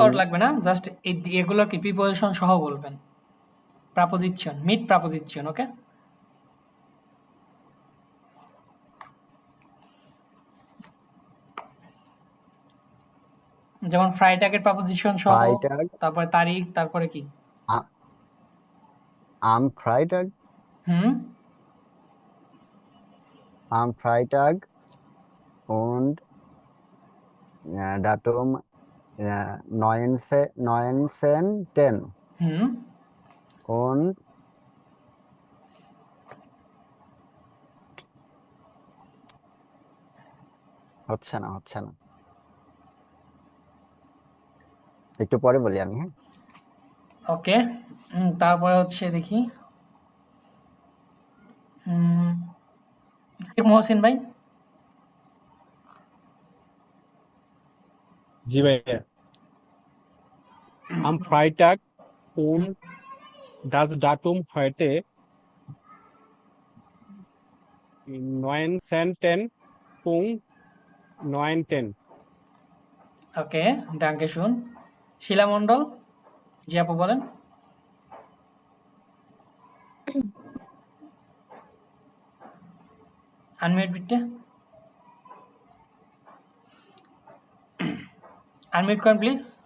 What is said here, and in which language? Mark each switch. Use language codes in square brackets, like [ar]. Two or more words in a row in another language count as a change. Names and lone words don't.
[bn] স্কট লাগবে না, জাস্ট এগুলোর কি প্রিপোজিশন সহ বলবেন। প্রাপোজিশন, মিট প্রাপোজিশন। ওকে, যেমন ফ্রাইটাগের প্রাপোজিশন সহ, [de] Freitag, [bn] তারপরে তারিখ, তারপরে কি [de] a- am Freitag, হুম am Freitag und Datum 19.10 হুম [bn] und হচ্ছে না একটু পরে বলি আমি, হ্যাঁ। ওকে, তারপরে হচ্ছে দেখি মহসিন ভাই জি ভাইয়া [de] am Freitag und das Datum heute 19.10. [bn] ওকে [de] Danke schön [bn] শিলা মণ্ডল জি আপু বলেন আনমিউট বিটটা আনমিউট করেন প্লিজ